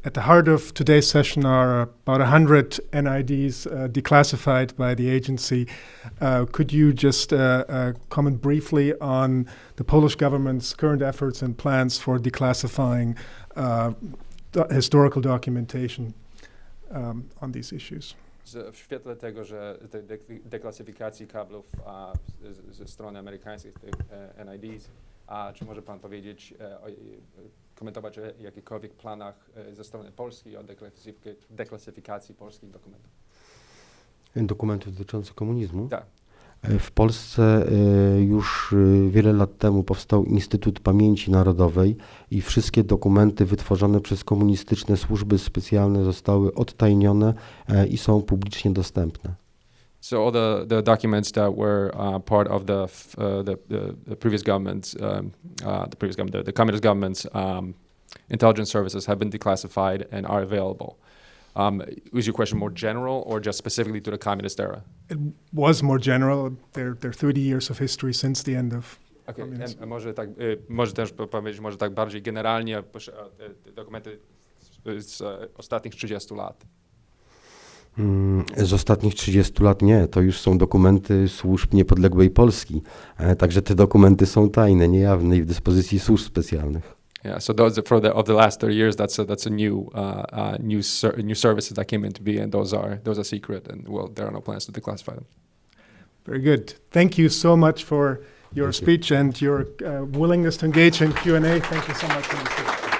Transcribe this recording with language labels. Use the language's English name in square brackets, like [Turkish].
[English] At the heart of today's session are about 100 NIDs declassified by the agency. Could you just comment briefly on the Polish government's current efforts and plans for declassifying historical documentation on these issues? [Polish] W świetle tego, że deklasyfikacji kablów ze strony amerykańskiej, tych NIDs, czy może Pan powiedzieć, komentować o jakichkolwiek planach ze strony Polski o deklasyfikacji polskich dokumentów? Dokumentów dotyczących komunizmu? Tak. W Polsce już wiele lat temu powstał Instytut Pamięci Narodowej i wszystkie dokumenty wytworzone przez komunistyczne służby specjalne zostały odtajnione i są publicznie dostępne. [English] So all the documents that were part of the previous government's, the communist government's intelligence services have been declassified and are available. Was your question more general or just specifically to the communist era? It was more general. There are 30 years of history since the end of communism. [Polish] Może też powiedzieć, może tak bardziej generalnie, dokumenty z ostatnich 30 lat. Z ostatnich 30 lat nie, to już są dokumenty służb niepodległej Polski. Także te dokumenty są tajne, niejawne i w dyspozycji służb specjalnych. [English] Yeah, so those of the last 30 years, that's a new services that came into being, and those are secret, and well, there are no plans to declassify them. Very good. Thank you so much for your speech and your willingness to engage in Q&A. Thank you so much for your speech.